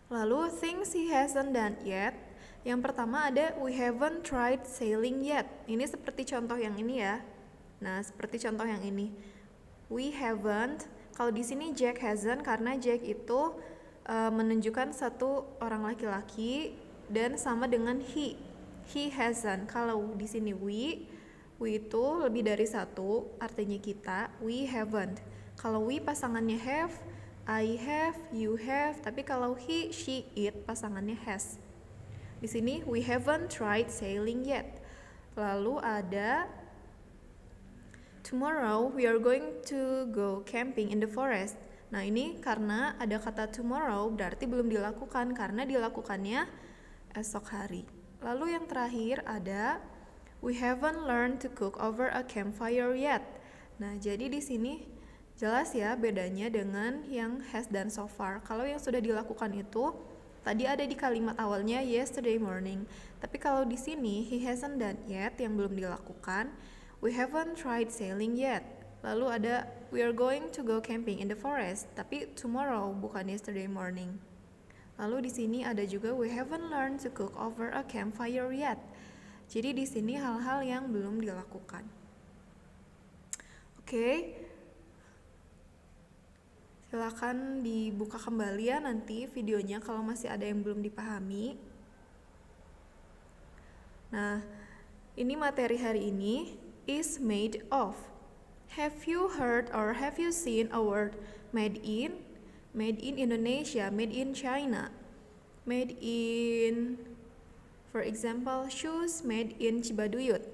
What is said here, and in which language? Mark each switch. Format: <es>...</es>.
<en>Lalu things he hasn't done yet.</en> <id>Yang pertama ada</id> <en>we haven't tried sailing yet.</en> <id>Ini seperti contoh yang ini ya. Nah, seperti contoh yang ini.</id> <en>We haven't.</en> <id>Kalau di sini Jack hasn't karena Jack itu menunjukkan satu orang laki-laki dan sama dengan he.</id> <en>He hasn't.</en> <id>Kalau di sini we itu lebih dari satu, artinya kita.</id> <en>We haven't. Kalau we pasangannya have, I have, you have,</en> <id>tapi kalau</id> <en>he, she, it pasangannya has.</en> <id>Di sini</id> <en>we haven't tried sailing yet.</en> <id>Lalu ada</id> <en>tomorrow we are going to go camping in the forest.</en> <id>Nah, ini karena ada kata tomorrow berarti belum dilakukan karena dilakukannya esok hari. Lalu yang terakhir ada</id> <en>we haven't learned to cook over a campfire yet.</en> <id>Nah, jadi di sini jelas ya bedanya dengan yang has done so far. Kalau yang sudah dilakukan itu tadi ada di kalimat awalnya yesterday morning. Tapi kalau di sini</id> <en>he hasn't done yet</en> <id>yang belum dilakukan,</id> <en>we haven't tried sailing yet. Lalu ada we are going to go camping in the forest,</en> <id>tapi</id> <en>tomorrow</en> <id>bukan</id> <en>yesterday morning.</en> <id>Lalu di sini ada juga</id> <en>we haven't learned to cook over a campfire yet.</en> <id>Jadi di sini hal-hal yang belum dilakukan. Oke. Silakan dibuka kembali ya nanti videonya kalau masih ada yang belum dipahami. Nah, ini materi hari ini</id> <en>is made of. Have you heard or have you seen a word made in? Made in Indonesia, made in China, made in, for example, shoes made in Cibaduyut.</en>